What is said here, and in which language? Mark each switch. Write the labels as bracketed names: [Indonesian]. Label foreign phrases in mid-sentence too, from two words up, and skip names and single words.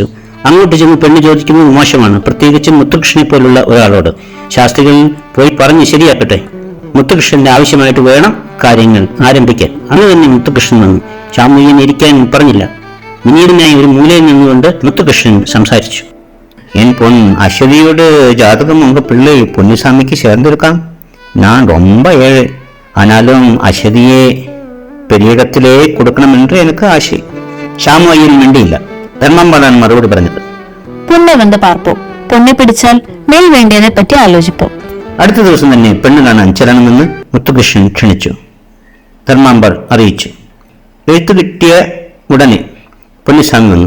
[Malayalam] അങ്ങോട്ട് ചെന്ന് പെണ്ണ് ചോദിക്കുന്നത് മോശമാണ്, പ്രത്യേകിച്ചും മുത്തുകൃഷ്ണനെ പോലുള്ള ഒരാളോട്. ശാസ്ത്രികൾ പോയി പറഞ്ഞ് ശരിയാക്കട്ടെ. മുത്തുകൃഷ്ണന്റെ ആവശ്യമായിട്ട് വേണം കാര്യങ്ങൾ ആരംഭിക്കാൻ. അന്ന് തന്നെ മുത്തുകൃഷ്ണൻ വന്നു. ശ്യാമയ്യൻ ഇരിക്കാൻ പറഞ്ഞില്ല. വിനീതനായി ഒരു മൂലയിൽ നിന്നുകൊണ്ട് മുത്തുകൃഷ്ണൻ സംസാരിച്ചു. [Tamil] என் பொன் அஸ்வதியோட ஜாதகம் உங்க பிள்ளை பொன்னுசாமிக்கு சேர்ந்திருக்கான். நான் ரொம்ப ஏழை, ஆனாலும் அஸ்வதியே பெரிய இடத்திலே கொடுக்கணும் என்று எனக்கு ஆசை. [Malayalam] ശ്യാമയ്യൻ മിണ്ടിയില്ല. ധർമാമ്പാളാണ് മറുപടി പറഞ്ഞത്. പൊന്നെ വന്ന് പാർപ്പോ, പൊന്നെ പിടിച്ചാൽ മേൽ വേണ്ടിയതിനെ പറ്റി ആലോചിപ്പോ. അടുത്ത ദിവസം തന്നെ പെണ്ണ് കാണാൻ ചെല്ലണമെന്ന് മുത്തുകൃഷ്ണൻ ക്ഷണിച്ചു. ധർമാമ്പാൾ അറിയിച്ചു. എഴുത്തു കിട്ടിയ ഉടനെ പൊന്നുസ്വാമി വന്നു.